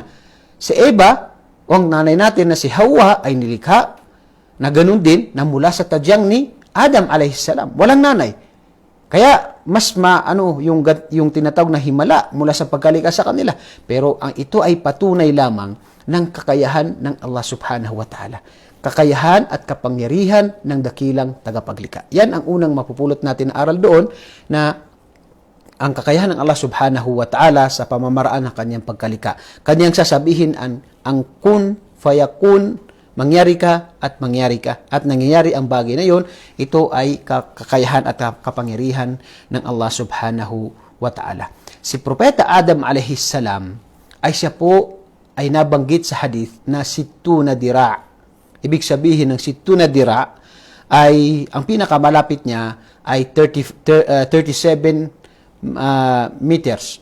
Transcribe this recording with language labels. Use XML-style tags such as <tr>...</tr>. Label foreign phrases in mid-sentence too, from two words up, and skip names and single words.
<tl>Si Eva, o ang nanay natin na si Hawa ay nilikha na ganun din na mula sa tadyang ni Adam alayhisalam. Walang nanay. Kaya mas yung tinatawag na himala mula sa pagkalikha sa kanila. Pero ang ito ay patunay lamang ng kakayahan ng Allah</tl> <ar>سبحانه وتعالى.</ar> <tl>Kakayahan at kapangyarihan ng dakilang tagapaglikha. Yan ang unang mapupulot natin na aral doon na ang kakayahan ng Allah</tl> <ar>سبحانه وتعالى</ar> <tl>sa pamamaraan ng kanyang pagkalikha. Kanyang sasabihin ang</tl> <ar>كن فيكون,</ar> <tl>mangyari ka at mangyari ka. At nangyayari ang bagay na yon, ito ay kakayahan at kapangyarihan ng Allah</tl> <ar>سبحانه وتعالى.</ar> <tl>Si Propeta Adam alayhisalam ay siya po ay nabanggit sa hadith na</tl> <ar>ستون ذراع'.</ar> <tl>Ibig sabihin ng</tl> <ar>ستون ذراع'</ar> <tl>ay ang pinakamalapit niya ay 37 meters.</tl>